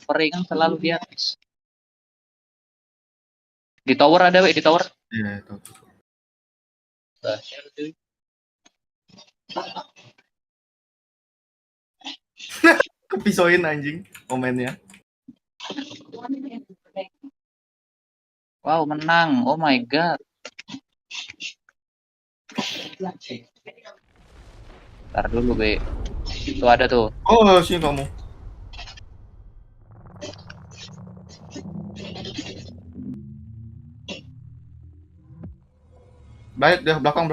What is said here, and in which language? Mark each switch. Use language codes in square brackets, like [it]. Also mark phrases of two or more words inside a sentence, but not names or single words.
[id] Frey kan selalu di atas. Di tower ada, we, di tower. Iya, itu. Kepisoin anjing komennya. Wow, menang. [en] Oh my god. [id] Ntar dulu, be. Itu ada tuh. Oh, sini kamu. Baik, deh belakang.